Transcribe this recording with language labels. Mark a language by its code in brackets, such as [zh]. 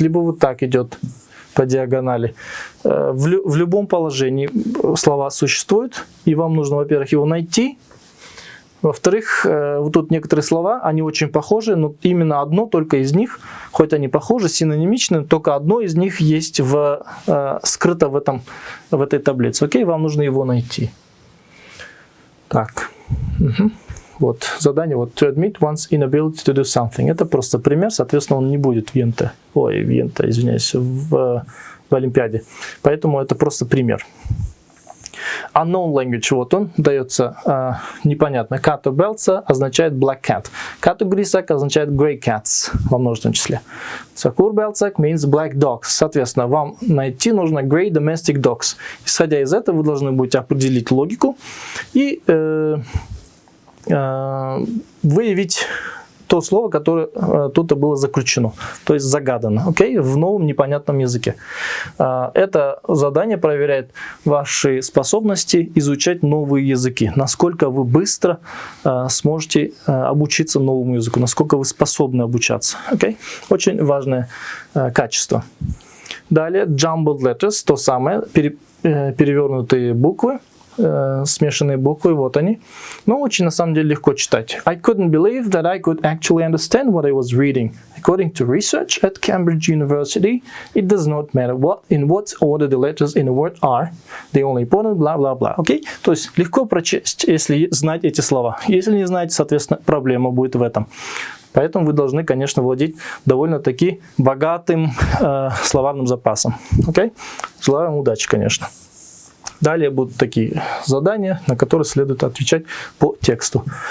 [ru] Либо вот так идет по диагонали. В любом положении слова существуют, и вам нужно, во-первых, его найти. Во-вторых, вот тут некоторые слова, они очень похожи, но именно одно только из них, хоть они похожи, синонимичны, только одно из них есть скрыто в этой таблице. Окей, вам нужно его найти. Так. Угу. Вот задание, вот [en] to admit one's inability to do something. [ru] Это просто пример, соответственно, он не будет в Олимпиаде. Поэтому это просто пример. Unknown language, вот он дается непонятно. Kato belza означает [en] black cat. [ru] Kato grisak означает [en] grey cats [ru] во множественном числе. [en] Sakur belzak means black dogs. [ru] Соответственно, вам найти нужно [en] grey domestic dogs. [ru] Исходя из этого, вы должны будете определить логику и выявить то слово, которое тут было заключено, то есть загадано, в новом непонятном языке. Это задание проверяет ваши способности изучать новые языки, насколько вы быстро сможете обучиться новому языку, насколько вы способны обучаться. Очень важное качество. Далее, jumbled letters, то самое, перевернутые буквы. Смешанные буквы, вот они. Но очень на самом деле легко читать. [en] I couldn't believe that I could actually understand what I was reading. According to research at Cambridge University, it does not matter in what order the letters in a word are. The only important blah blah blah. [ru] То есть легко прочесть, если знать эти слова. Если не знаете, соответственно, проблема будет в этом. Поэтому вы должны, конечно, владеть довольно-таки богатым словарным запасом. Желаю вам удачи, конечно. Далее будут такие задания, на которые следует отвечать по тексту.